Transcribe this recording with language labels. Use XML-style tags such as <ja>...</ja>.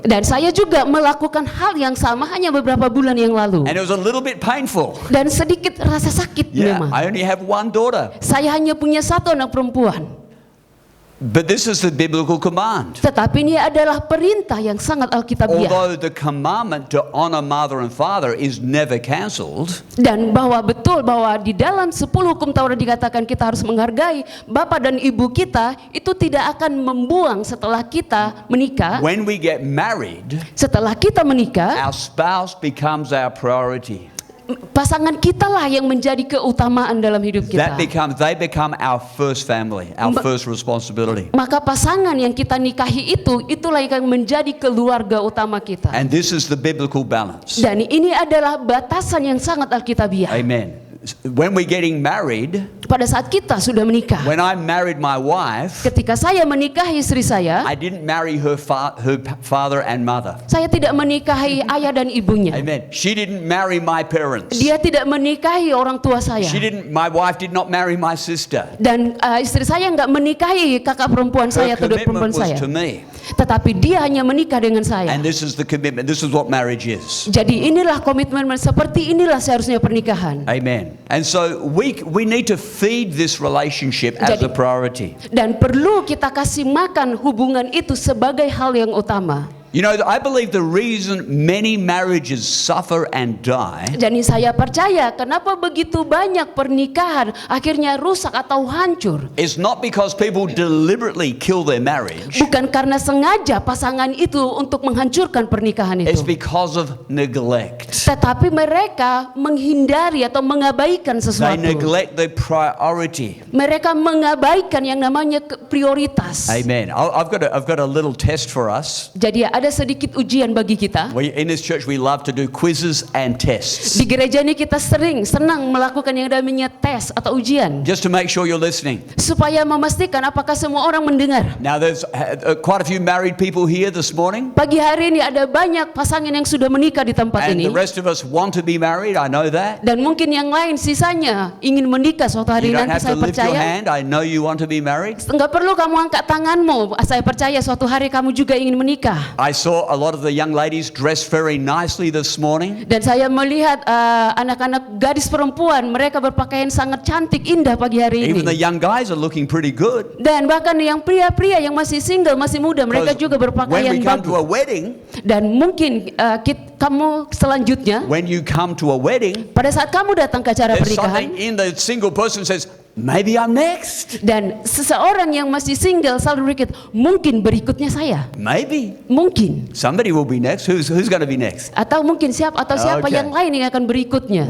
<id>Dan saya juga melakukan hal yang sama hanya beberapa bulan yang lalu.</id> <en>And it was a little bit painful.</en> <id>Dan sedikit rasa sakit</id> <en>Yeah,</en> <id>memang.</id> <en>I only have one daughter.</en> <id>Saya hanya punya satu anak perempuan.</id> <en>But this is the biblical command.</en> <id>Tetapi ini adalah perintah yang sangat alkitabiah.</id> <en>Although the commandment to honor mother and father is never cancelled,</en> <id>Dan bahwa betul bahwa di dalam 10 hukum Taurat dikatakan kita harus menghargai bapak dan ibu kita, itu tidak akan membuang setelah kita menikah.</id> <en>when we get married,</en> <id>Setelah kita menikah,</id> <en>our spouse becomes our priority.</en> <id>pasangan kita lah yang menjadi keutamaan dalam hidup kita.</id> <en>They become our first family, our Ba- first responsibility.</en> <id>Maka pasangan yang kita nikahi itulah yang menjadi keluarga utama kita.</id> <en>And this is the biblical balance.</en> <id>Dan ini adalah batasan yang sangat alkitabiah.</id> <en>Amen. When we're getting married,</en> <id>Pada saat kita sudah menikah,</id> <en>when I married my wife,</en> <id>ketika saya menikahi istri saya,</id> <en>I didn't marry her father and mother.</en> <id>saya tidak menikahi ayah dan ibunya.</id> <en>Amen. She didn't marry my parents.</en> <id>Dia tidak menikahi orang tua saya.</id> <en>My wife did not marry my sister.</en> <id>Dan istri saya nggak menikahi kakak perempuan saya atau adik perempuan</id> <en>commitment was to me.</en> <id>Tetapi dia hanya menikah dengan saya.</id> <en>And this is the commitment. This is what marriage is.</en> <id>Jadi inilah komitmen, seperti inilah seharusnya pernikahan.</id> <en>Amen. And so we need to feed this relationship as a priority.</en> <id>Dan perlu kita kasih makan hubungan itu sebagai hal yang utama.</id> <en>You know, I believe the reason many marriages suffer and die</en> <id>Jadi saya percaya kenapa begitu banyak pernikahan akhirnya rusak atau hancur.</id> <en>is not because people deliberately kill their marriage.</en> <id>Bukan karena sengaja pasangan itu untuk menghancurkan pernikahan</id> <en>It's</en> <id>itu.</id> <en>because of neglect.</en> <id>Tetapi mereka menghindari atau mengabaikan</id> <en>They</en> <id>sesuatu.</id> <en>neglect the priority.</en> <id>Mereka mengabaikan yang namanya prioritas.</id> <en>Amen. I've got a little test for us.</en> <id>Jadi ada sedikit ujian bagi kita.</id> <en>In this church we love to do quizzes and tests.</en> <id>Di gereja ini kita senang melakukan yang namanya tes atau ujian.</id> <en>Just to make sure you're listening.</en> <id>Supaya memastikan apakah semua orang mendengar.</id> <en>Now there's quite a few married people here this morning.</en> <id>Pagi hari ini ada banyak pasangan yang sudah menikah di tempat</id> <en>And</en> <id>ini.</id> <en>the rest of us want to be married, I know that.</en> <id>Dan mungkin yang lain sisanya ingin menikah suatu hari</id> <en>You don't</en> <id>nanti,</id> <en>have to lift your</en> <id>percaya.</id> <en>hand, I know you want to be married.</en> <id>Enggak perlu kamu angkat tanganmu, saya percaya suatu hari kamu juga ingin menikah.</id> <en>I saw a lot of the young ladies dressed very nicely this morning.</en> <id>Dan saya melihat anak-anak gadis perempuan, mereka berpakaian sangat cantik, indah pagi hari</id> <en>Even the</en> <id>ini.</id> <en>young guys are looking pretty good.</en> <id>Dan bahkan yang pria-pria yang masih single, masih muda, mereka juga</id> <en>When</en> <id>berpakaian</id> <en>we come to a</en> <id>bagus.</id> <en>wedding,</en> <id>Dan mungkin kamu selanjutnya,</id> <en>when you come to a wedding,</en> <id>pada saat kamu datang ke acara</id> <en>there's something</en> <id>pernikahan,</id> <en>in the single person says, maybe I'm next.</en> <id>dan seseorang yang masih single selalu berpikir, mungkin berikutnya saya.</id> <en>Maybe.</en> <id>Mungkin.</id> <en>Somebody will be next. Who's going to be next?</en> <id>Atau mungkin siapa</id> <en>Okay.</en> <id>yang lain yang akan berikutnya.</id>